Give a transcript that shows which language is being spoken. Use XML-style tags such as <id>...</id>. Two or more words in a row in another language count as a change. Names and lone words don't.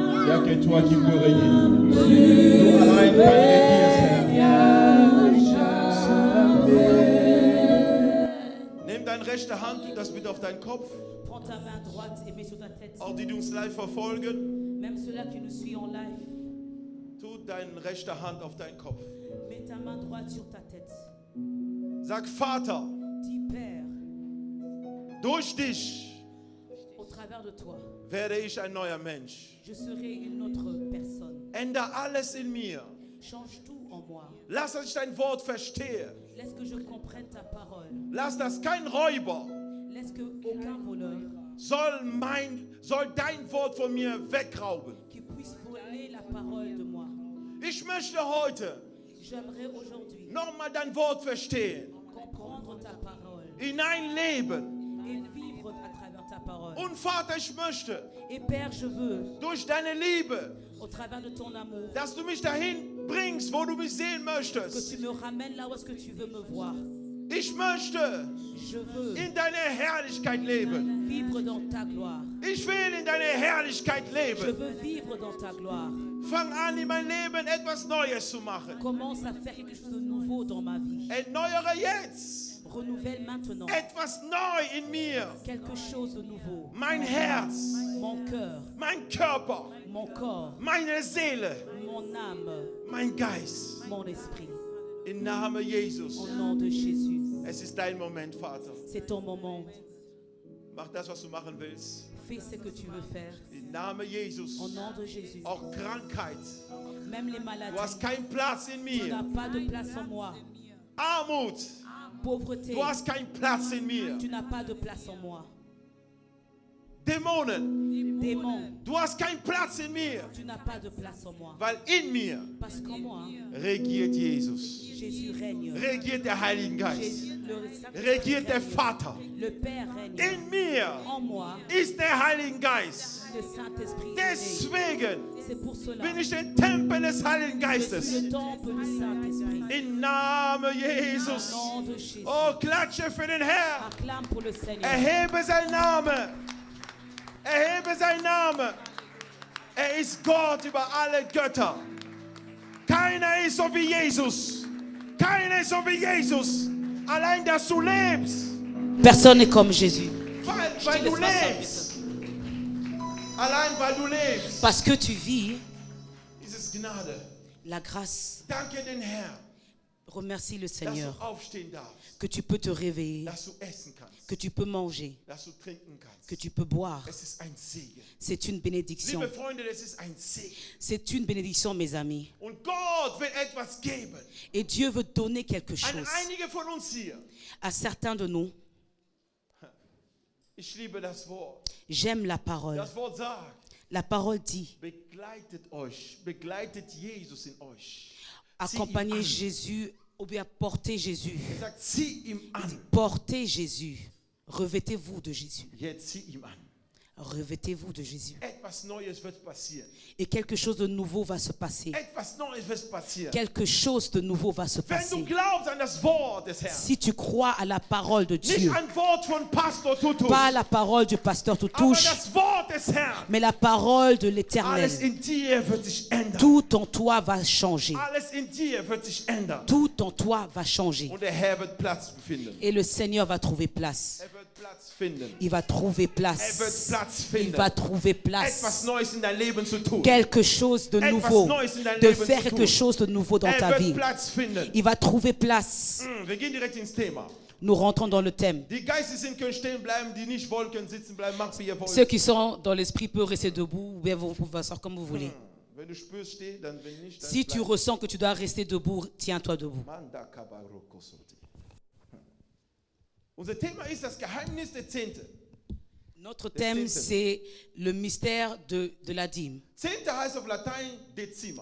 <fr>n'y a que toi qui peux régner.</fr> <de>Nous allein kann regieren, Herr. Nimm deine rechte Hand, tu das bitte auf deinen Kopf.</de> <fr>Prends ta main droite et mets sur ta tête.</fr> <de>Auch die uns live verfolgen,</de> <fr>Même ceux-là qui nous suivent en live,</fr> <de>tu deine rechte Hand auf deinen Kopf.</de> <fr>mets ta main droite sur ta tête.</fr> <de>Sag, Vater,</de> <fr>Dis Père,</fr> <de>durch dich</de> <fr>au travers de toi,</fr> <de>werde ich ein neuer Mensch.</de> <fr>je serai une autre personne.</fr> <de>Änder alles in mir.</de> <fr>Change tout en moi.</fr> <de>Lass, dass ich dein Wort verstehe.</de> <fr>Laisse que je comprenne ta parole.</fr> <de>Lass, dass kein Räuber</de> <fr>Laisse que aucun voleur</fr> <de>soll dein Wort von mir wegrauben.</de> <fr>qui puisse voler la parole de moi.</fr> <de>Ich möchte heute</de> <fr>J'aimerais aujourd'hui</fr> <de>nochmal dein Wort verstehen,</de> <fr>comprendre ta parole</fr> <de>hineinleben.</de> <fr>et vivre à travers ta parole.</fr> <de>Und Vater, ich möchte</de> <fr>Et Père, je veux,</fr> <de>durch deine Liebe,</de> <fr>au travers de ton amour,</fr> <de>dass du mich dahin bringst, wo du mich sehen</de> <fr>que</fr> <de>möchtest.</de> <fr>tu me ramènes là où est-ce que tu veux me voir.</fr> <de>Ich möchte</de> <fr>Je veux</fr> <de>in deiner Herrlichkeit leben.</de> <fr>vivre dans ta gloire.</fr> <de>Ich will in deiner Herrlichkeit</de> <fr>Je</fr> <de>leben.</de> <fr>veux vivre dans ta gloire.</fr> <de>Fang an, in mein Leben etwas Neues zu machen.</de> <fr>Commence à faire quelque chose de nouveau dans ma vie.</fr> <de>Erneuere jetzt</de> <fr>Renouvelle maintenant</fr> <de>etwas neu in mir.</de> <fr>quelque chose de nouveau.</fr> <de>Mein Herz,</de> <fr>Mon cœur,</fr> <de>mein Körper,</de> <fr>mon corps,</fr> <de>meine Seele,</de> <fr>mon âme,</fr> <de>mein Geist.</de> <fr>mon esprit.</fr> <de>Im Namen Jesus.</de> <fr>Au nom de Jésus.</fr> <de>Es ist dein Moment, Vater.</de> <fr>C'est ton moment.</fr> <de>Mach das, was du machen willst.</de> <fr>Fais ce que tu veux faire.</fr> <de>Im Namen Jesus.</de> <fr>Au nom de Jésus.</fr> <de>Auch Krankheit.</de> <fr>Même les</fr> <de>Du</de> <fr>maladies.</fr> <de>hast keinen Platz in</de> <fr>Tu n'as</fr> <de>mir.</de> <fr>pas de place en moi.</fr> <de>Armut.</de> <fr>Pauvreté.</fr> <de>Du hast keinen Platz in mir.</de> <fr>Tu n'as pas de place en moi.</fr> <de>Dämonen.</de> <fr>Démon.</fr> <de>Du hast keinen Platz in mir.</de> <fr>Tu n'as pas de place en moi.</fr> <de>Weil in mir</de> <fr>Parce qu'en moi,</fr> <de>regiert Jesus.</de> <fr>Jésus règne.</fr> <de>Regiert der Heilige Geist.</de> <fr>Jésus, le Saint-Esprit</fr> <de>Regiert der</de> <fr>règne.</fr> <de>Vater.</de> <fr>Le Père règne.</fr> <de>In mir</de> <fr>En moi,</fr> <de>ist der Heilige Geist.</de> <fr>le Saint-Esprit règne.</fr> <de>Deswegen</de> <fr>C'est pour cela</fr> <de>bin ich der Tempel des Heiligen</de> <fr>que je</fr> <de>Geistes.</de> <fr>suis le temple du Saint-Esprit.</fr> <de>Im Namen Jesus.</de> <fr>Au nom de Jésus.</fr> <de>Oh, klatsche für den Herrn.</de> <fr>Acclame pour le Seigneur.</fr> <de>Erhebe seinen Namen. Erhebe seinen Namen. Er ist Gott über alle Götter. Keiner ist so wie Jesus. Keiner ist so wie Jesus. Allein, dass du lebst.</de> <fr>Personne n'est comme Jésus.</fr> <de>Weil du lebst. Allein, weil du lebst.</de> <fr>Parce que tu vis,</fr> <de>Ist es Gnade.</de> <fr>la grâce.</fr> <de>Danke den Herrn,</de> <fr>Remercie le</fr> <de>dass</de> <fr>Seigneur</fr> <de>du aufstehen darfst.</de> <fr>que tu peux te réveiller,</fr> <de>Dass du essen kannst.</de> <fr>que tu peux manger,</fr> <de>Dass du trinken kannst.</de> <fr>que tu peux boire.</fr> <de>Es ist ein Segen.</de> <fr>C'est une bénédiction.</fr> <de>Liebe Freunde, es ist ein Segen.</de> <fr>C'est une bénédiction, mes amis.</fr> <de>Und Gott will etwas geben.</de> <fr>Et Dieu veut donner quelque</fr> <de>An</de> <fr>chose</fr> <de>einige von uns hier.</de> <fr>à certains de nous.</fr> <de>Ich liebe das Wort.</de> <fr>J'aime la parole.</fr> <de>Das Wort sagt,</de> <fr>La parole dit,</fr> <de>begleitet Jesus in euch.</de> <fr>accompagnez Jésus ou bien portez Jésus.</fr> <de>Er sagt, zieh ihm an.</de> <fr>Portez Jésus. Revêtez-vous de Jésus.</fr> <de>Jetzt zieh ihm an.</de> <fr>Revêtez-vous de Jésus.</fr> <de>Etwas Neues wird passieren.</de> <fr>Et quelque chose de nouveau va se passer.</fr> <de>Etwas Neues wird passieren.</de> <fr>Quelque chose de nouveau va se</fr> <de>Wenn du</de> <fr>passer.</fr> <de>glaubst an das Wort des Herrn,</de> <fr>Si tu crois à la parole de</fr> <de>nicht</de> <fr>Dieu,</fr> <de>ein Wort von Pastor Tutus,</de> <fr>pas la parole du pasteur</fr> <de>aber</de> <fr>Toutouche,</fr> <de>das Wort des Herrn,</de> <fr>mais la parole de</fr> <de>alles</de> <fr>l'Éternel,</fr> <de>in dir wird sich ändern.</de> <fr>tout en toi va changer.</fr> <de>Alles in dir wird sich ändern.</de> <fr>Tout en toi va changer.</fr> <de>Und der Herr wird Platz finden.</de> <fr>Et le Seigneur va trouver place.</fr> <de>Er wird Platz finden.</de> <fr>Il va trouver</fr> <de>Er wird</de> <fr>place.</fr> <de>Platz</de> <fr>Il</fr> <de>finden.</de> <fr>va trouver</fr> <de>Etwas</de> <fr>place.</fr> <de>Neues in dein Leben zu tun.</de> <fr>Quelque chose de nouveau. De faire quelque chose de nouveau dans ta</fr> <de>Er wird</de> <fr>vie.</fr> <de>Platz finden.</de> <fr>Il va trouver place.</fr> <de>Wir gehen direkt ins Thema.</de> <fr>Nous rentrons dans le thème.</fr> <de>Die Geistes sind, können stehen bleiben, die nicht wollen, können sitzen bleiben. Macht wie ihr wollt.</de> <fr>Ceux qui sont dans l'esprit peuvent rester debout ou bien vous pouvez asseoir comme vous voulez.</fr> <de>Wenn du spürst, steh, dann wenn nicht, dann</de> <fr>Si tu</fr> <de>bleib.</de> <fr>ressens que tu dois rester debout, tiens-toi debout. Manda kabarokosoti.</fr> <de>Unser Thema ist das Geheimnis der Zehnte.</de> <fr>Notre thème, c'est le mystère de la dîme.</fr> <de>Zehnte heißt auf Latein Dezima.</de>